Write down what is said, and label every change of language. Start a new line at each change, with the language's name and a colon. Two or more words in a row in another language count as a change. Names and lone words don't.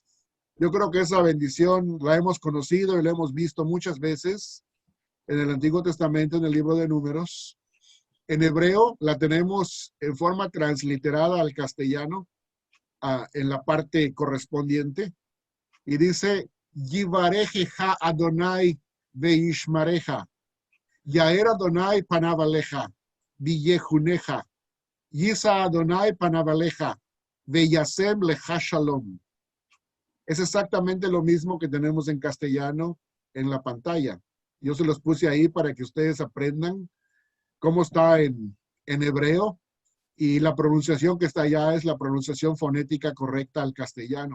Spanish: Yo creo que esa bendición la hemos conocido y la hemos visto muchas veces en el Antiguo Testamento, en el libro de Números. En hebreo la tenemos en forma transliterada al castellano, en la parte correspondiente. Y dice:
Hebrew: יברכך אדני וישמרך. יאר אדני פניו אליך. ויחנך. ישא אדני פניו אליך. וישם לך שלום.
Spanish: Es exactamente lo mismo que tenemos en castellano en la pantalla. Yo se los puse ahí para que ustedes aprendan cómo está en hebreo, y la pronunciación que está allá es la pronunciación fonética correcta al castellano.